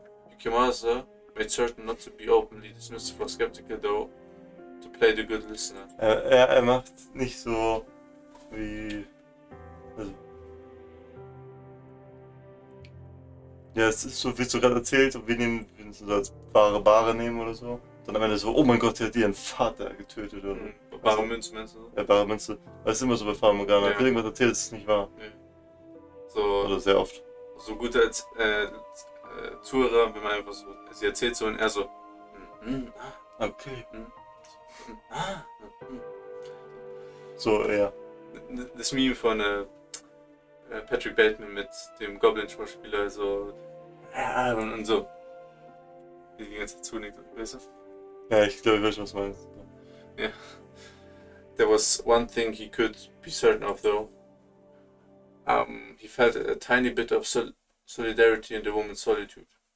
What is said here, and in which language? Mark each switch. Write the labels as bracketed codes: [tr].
[en] Yukimasa made certain not to be openly dismissive or skeptical, though, to play the good listener. [de] Er macht nicht so wie... Also, ja, es ist so, wie du gerade erzählt, und wir nehmen es so als bare nehmen oder so. Dann am Ende so, oh mein Gott, der hat ihren Vater getötet oder so. Bare Münze meinst du? Ja, bare Münze. Das ist immer so bei Fata Morgana. Ja. Wenn irgendwas erzählt, ist es nicht wahr. Ja. So, Oder sehr oft. so gut als Zuhörer, wenn man einfach so, sie erzählt so und er so, Okay. ah. So, ja. Das Meme von Patrick Bateman mit dem Goblin-Schauspieler, so, und so. Die ganze Zeit zunickt, weißt du? Ja, ich glaube, ich weiß, was du meinst. [en] Yeah. There was one thing he could be certain of, though. He felt a tiny bit of solidarity in the woman's solitude.